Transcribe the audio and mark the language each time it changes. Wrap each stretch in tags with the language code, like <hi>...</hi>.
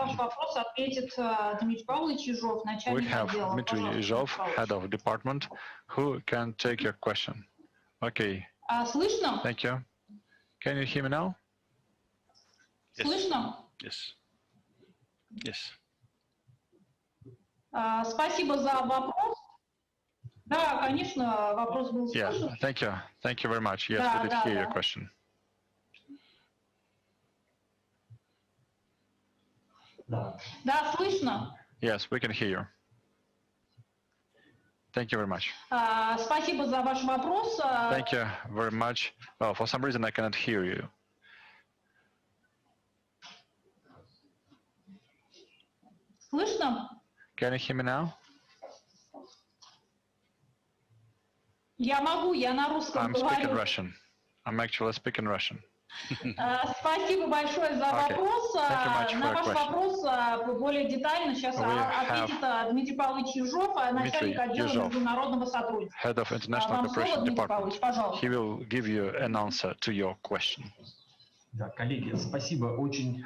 <ru>На ваш вопрос ответит Дмитрий Павлович Ежов, начальник отдела.</ru> <en>We have Dmitry Ежов, head of department, who can take your question. Okay,</en> <ru>Слышно?</ru> <en>Thank you. Can you hear me now? Yes.</en> <ru>Слышно?</ru> <en>Yes. Yes.</en> <ru>Спасибо за вопрос. Да, конечно, вопрос был слышен.</ru> <en>Yeah, thank you. Thank you very much. Yes, we did hear your question.</en> <ru>Да, слышно.</ru> <en>Yes, we can hear you. Thank you very much.</en> <ru>Спасибо за ваш вопрос.</ru> <en>Thank you very much. Well, for some reason I cannot hear you.</en> <ru>Слышно?</ru> <en>Can you hear me now?</en> <ru>Я могу, я на русском говорю.</ru> <en>I'm speaking Russian. I'm actually speaking Russian.</en> <ru>Спасибо большое за вопрос. На ваш вопрос более детально сейчас ответит Дмитрий Павлович Ежов, начальник отдела международного сотрудничества.</ru> <en>Head of International Cooperation Department. He will give you an answer to your question.</en> <ru>Да, коллеги, спасибо очень.</ru>